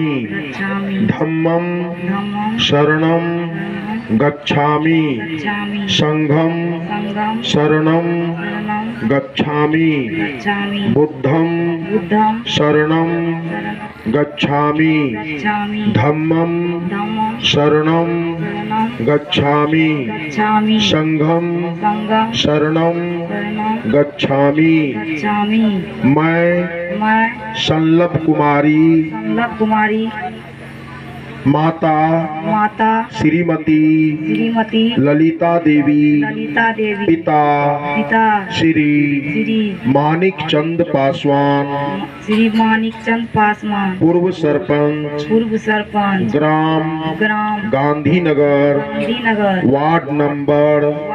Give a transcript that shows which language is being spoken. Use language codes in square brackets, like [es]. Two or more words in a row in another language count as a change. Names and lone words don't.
[pi] धम्मं शरणं गच्छामि संघं शरणं गच्छामि बुद्धं शरणं गच्छामि धम्मं शरणं गच्छामि संघं शरणं गच्छामि। [hi] मैं संलभ कुमारी माता श्रीमती ललिता देवी पिता श्री मानिक चंद पासवान पूर्व सरपंच ग्राम गांधीनगर वार्ड नंबर